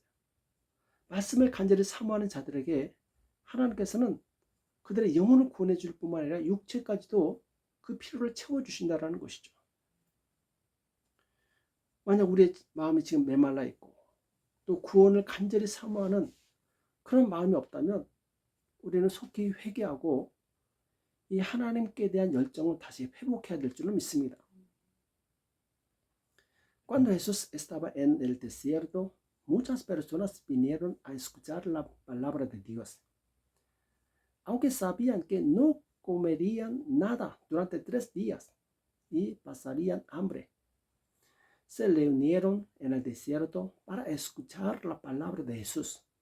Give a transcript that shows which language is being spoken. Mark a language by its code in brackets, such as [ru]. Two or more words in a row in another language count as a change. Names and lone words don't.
[ko] 말씀을 간절히 사모하는 자들에게 하나님께서는 그들의 영혼을 구원해 줄 뿐만 아니라 육체까지도 그 필요를 채워주신다는 것이죠. 만약 우리의 마음이 지금 메말라 있고 또 구원을 간절히 사모하는 그런 마음이 없다면 우리는 속히 회개하고 이 하나님께 대한 열정을 다시 회복해야 될 줄로 믿습니다. [es] Cuando Jesús estaba en el desierto, muchas personas vinieron a escuchar la palabra de Dios. Aunque sabían que no comerían nada durante 3 días y pasarían hambre, se reunieron en el desierto para escuchar la palabra de Jesús.